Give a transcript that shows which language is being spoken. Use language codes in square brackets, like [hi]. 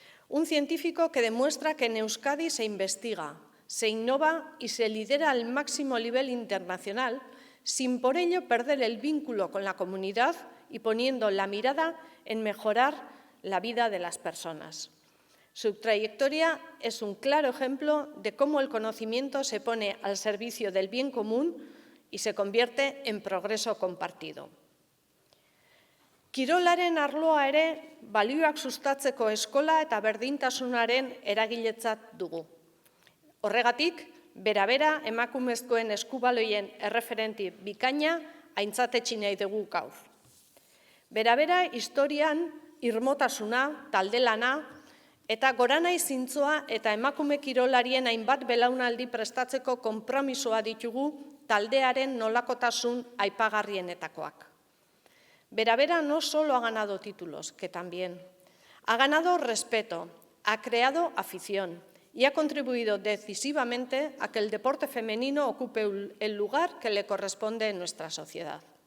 [es] Un científico que demuestra que en Euskadi se investiga, se innova y se lidera al máximo nivel internacional, sin por ello perder el vínculo con la comunidad y poniendo la mirada en mejorar la vida de las personas. Su trayectoria es un claro ejemplo de cómo el conocimiento se pone al servicio del bien común y se convierte en progreso compartido. [eu] Kirolaren arloa ere balioak sustatzeko eskola eta berdintasunaren eragiletzat dugu. Horregatik, bera emakumezkoen eskubaloien erreferenti bikaina aintzatetsi nahi dugu gaur. Bera historian irmotasuna, taldelana eta goranai zintzoa eta emakume kirolarien hainbat belaunaldi prestatzeko konpromisoa ditugu taldearen nolakotasun aipagarrienetakoak. [es] Bera no solo ha ganado títulos, que también. Ha ganado respeto, ha creado afición y ha contribuido decisivamente a que el deporte femenino ocupe el lugar que le corresponde en nuestra sociedad.